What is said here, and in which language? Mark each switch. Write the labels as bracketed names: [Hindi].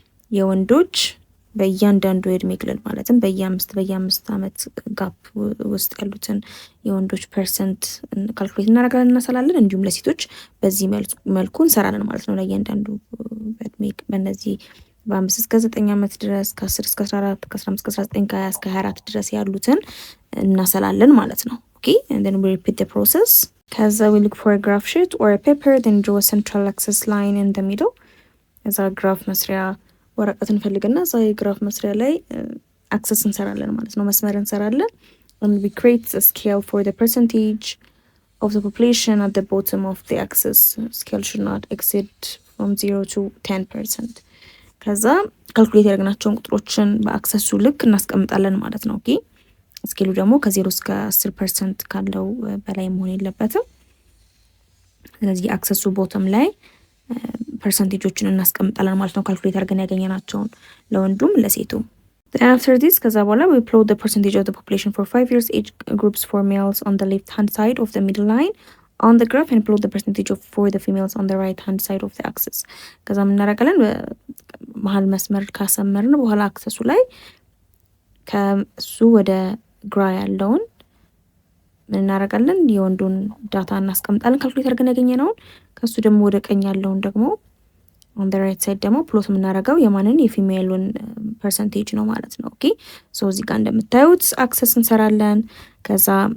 [Amharic] የወንዶች በእያንዳንዱ የእድሜ ክልል ማለትም በየ5 ዓመት ጋፕ ውስጥ ያሉትን የወንዶች ፐርሰንት ካልኩሌት እናደርጋለን እናሰላለን። እንዲሁም ለሴቶች በዚህ መልኩ እንሰራለን ማለት ነው። ለእያንዳንዱ በእድሜ በእነዚህ በ5 እስከ 9 ዓመት ድረስ ከ10 እስከ 14 ከ15 እስከ 19 ከ20 እስከ 24 ድረስ ያሉትን እናሰላለን ማለት ነው። [English] Okay, and then we repeat the process. ከዛ we look for a graph sheet or a paper, then draw a central axis line in the middle. [Amharic] እዛ ግራፍ መስሪያ ወረቀት እንፈልግና እዛ የግራፍ መስሪያ ላይ አክሰስ እንሰራለን ማለት ነው፣ መስመር እንሰራለን። [English] and we create a scale for the percentage of the population at the bottom of the axis. Scale should not exceed from 0 to 10%. [Amharic] ከዛ ካልኩሌት ያደረግናቸውን ቁጥሮችን በአክሰሱ ልክ እናስቀምጣለን ማለት ነው። ኦኬ ስኬሉ ደግሞ ከ0 እስከ 10% ካለው በላይ መሆን የለበትም። ስለዚህ አክሰሱ ቦተም ላይ ፐርሰንቴጆችን እናስቀምጣለን ማለት ነው፣ ካልኩሌት አድርገን ያገኘናቸውን ለወንዱም ለሴቱም። [English] Then after this [Amharic] ከዛ በኋላ [English] we plot the percentage of the population for 5 years age groups for males on the left hand side of the middle line on the graph and plot the percentage of for the females on the right hand side of the axis። [Amharic] ከዛ ምን እናደርጋለን? መሀል መስመር ካሰመርን በኋላ አክሰሱ ላይ ከሱ ወደ ግራ ያለውን ምን እናደርጋለን? የወንዱን ዳታ እናስቀምጣለን ካልኩሌት አድርገን ያገኘነውን። ከሱ ደግሞ ወደ ቀኝ ያለውን ደግሞ [English] on the right side [Amharic] ደግሞ ፕሎት የምናደርገው የማንን የፊሜሉን ፐርሰንቴጅ ነው ማለት ነው። ኦኬ ሶ እዚህ ጋር እንደምታዩት አክሰስ እንሰራለን። ከዛ